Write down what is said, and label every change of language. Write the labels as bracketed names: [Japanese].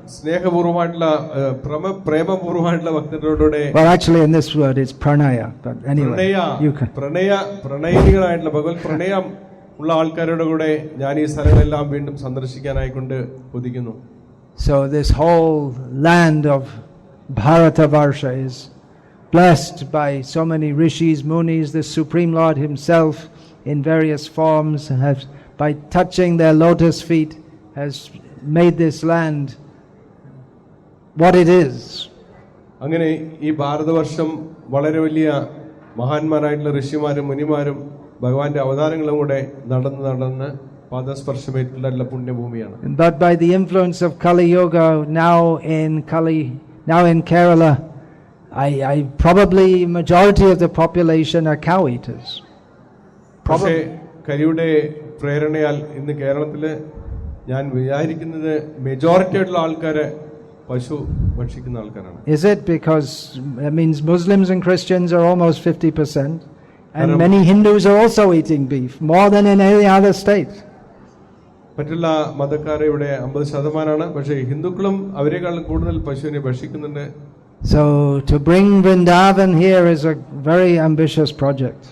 [Malayalam] സ്നേഹപൂർവമായിട്ടുള്ള പ്രേമപൂർവമായിട്ടുള്ള ഭക്തരോടെ. [English] Well, actually in this word it's pranaya, but anyway you can. [Malayalam] പ്രണയികളായിട്ടുള്ള ഭഗവത് പ്രണയം ഉള്ള ആൾക്കാരുടെ കൂടെ ഞാൻ ഈ സ്ഥലങ്ങളെല്ലാം വീണ്ടും സന്ദർശിക്കാനായിക്കൊണ്ട് കൊതിക്കുന്നു. [English] So this whole land of Bharatavarsha is blessed by so many rishis, munis. The Supreme Lord himself in various forms has, by touching their lotus feet, has made this land what it is. [Malayalam] അങ്ങനെ ഈ ഭാരതവർഷം വളരെ വലിയ മഹാന്മാരായിട്ടുള്ള ഋഷിമാരും മുനിമാരും ഭഗവാന്റെ അവതാരങ്ങളും കൂടെ നടന്ന് പാദസ്പർശമേറ്റുള്ള പുണ്യഭൂമിയാണ്. [English] But by the influence of Kali Yoga now in Kerala, I probably majority of the population are cow eaters. [Malayalam] പക്ഷേ കലിയുടെ പ്രേരണയാൽ ഇന്ന് കേരളത്തില് ഞാൻ വിചാരിക്കുന്നത് മെജോറിറ്റി ആയിട്ടുള്ള ആൾക്കാര് പശു ഭക്ഷിക്കുന്ന ആൾക്കാരാണ്. [English] Is it because that means Muslims and Christians are almost 50%, and many Hindus are also eating beef more than in any other state? [Malayalam] മറ്റുള്ള മതക്കാരെ ഇവിടെ 50%, പക്ഷേ ഹിന്ദുക്കളും അവരെക്കാളും കൂടുതൽ പശുവിനെ ഭക്ഷിക്കുന്നുണ്ട്. [English] So to bring Vrindavan here is a very ambitious project.